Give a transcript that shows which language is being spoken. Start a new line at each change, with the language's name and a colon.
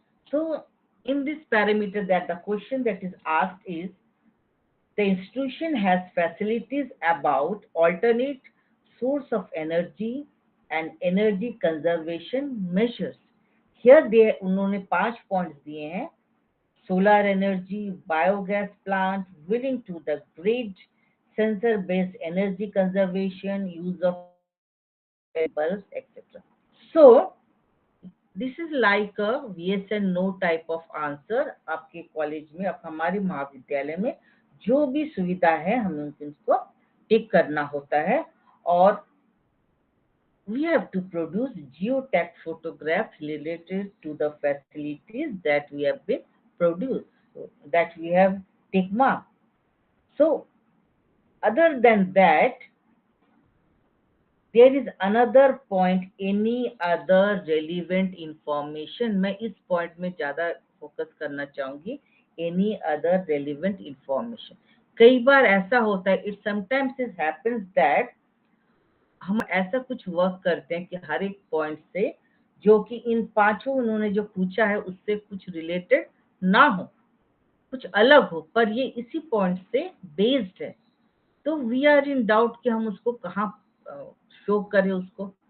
English: So in this parameter, that the question that is asked is, the institution has facilities about alternate source of energy and energy conservation measures. Here they
Hindi: उन्होंने 5 points दिए हैं.
English: Solar energy, biogas plant, willing to the grid, sensor based energy conservation, use of bulbs, etc. So this is like a yes and no type of answer.
Hindi: आपके college में, आप हमारे महाविद्यालय में जो भी सुविधा है हमें उनको टिक करना होता है.
English: और we have to produce geotag photographs related to the facilities that we have been produced, that we have tick mark. So other than that, there is another point, any other relevant information.
Hindi: मैं इस point में ज्यादा focus करना चाहूंगी.
English: Any other relevant information.
Hindi: कई बार ऐसा होता है,
English: it sometimes is happens that
Hindi: हम ऐसा कुछ वर्क करते हैं कि हर एक पॉइंट से, जो कि इन पांचों उन्होंने जो पूछा है उससे कुछ रिलेटेड ना हो, कुछ अलग हो, पर ये इसी पॉइंट से बेस्ड है. तो
English: we are in doubt
Hindi: कि हम उसको कहाँ शो करे उसको।